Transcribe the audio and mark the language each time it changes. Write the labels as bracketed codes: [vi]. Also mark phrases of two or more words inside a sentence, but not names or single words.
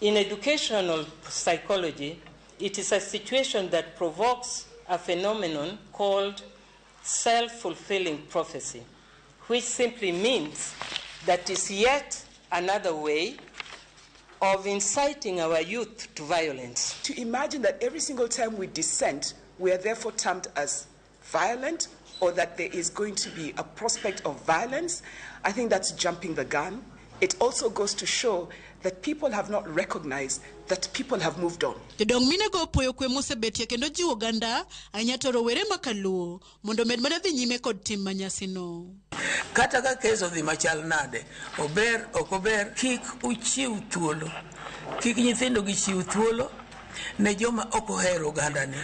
[en] In educational psychology, it is a situation that provokes a phenomenon called self-fulfilling prophecy, which simply means that is yet another way of inciting our youth to violence. To imagine that every single time we dissent, we are therefore termed as violent, or that there is going to be a prospect of violence, I think that's jumping the gun. It also goes to show that people have not recognized that people have moved on. [luo] Jodong mine go poyo kwe mosebetie kendo jiwo ganda anyato rowere makaluo mondo med mana dhi nyime kod tim manyasino. Kata ka keso dhi machal nade, ober ok ober, kik uchiw thuolo, kik nyithindo gichiw thuolo ne joma ok ohero oganda ni.